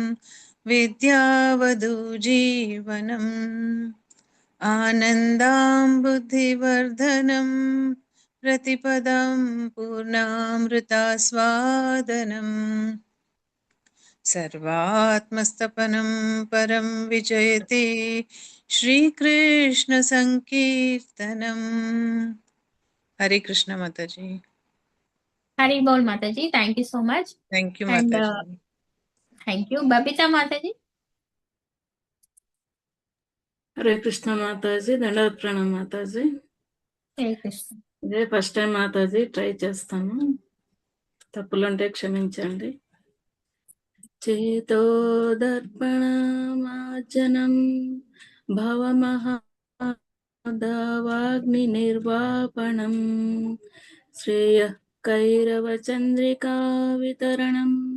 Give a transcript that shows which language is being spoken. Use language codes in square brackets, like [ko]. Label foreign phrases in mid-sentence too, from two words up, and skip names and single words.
[sa] विद्यावधूजीवनम् आनन्दाम्बुधिवर्धनं प्रतिपदं पूर्णामृतास्वादनम् सर्वात्मस्तपनं परं विजयते श्रीकृष्ण संकीर्तनम्। [hi] हरे कृष्ण माता जी। [te] హరి బోల్ మాతాజీ. [en] thank you so much. thank you అండ్ [hi] माता जी। [en] thank you. బబితా మాతాజీ. [te] హరే కృష్ణ మాతాజీ, దండవత్ ప్రణామ్ మాతాజీ. హరే కృష్ణ. ఇదే [en] first time [te] మాతాజీ, ట్రై చేస్తాను. తప్పులుంటే క్షమించండి. [sa] చేతో దర్పణమార్జనం భవమహాదావాగ్ని నిర్వాపణం శ్రేయః కైరవచంద్రికా వితరణం